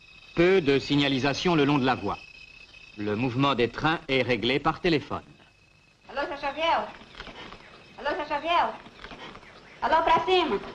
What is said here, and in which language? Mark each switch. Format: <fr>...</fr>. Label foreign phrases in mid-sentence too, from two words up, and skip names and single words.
<fr>Peu de signalisation le long de la voie. Le mouvement des trains est réglé par téléphone.</fr> <pt>Alô, seu Xavier? Alô, seu Xavier? Alô, pra cima.</pt>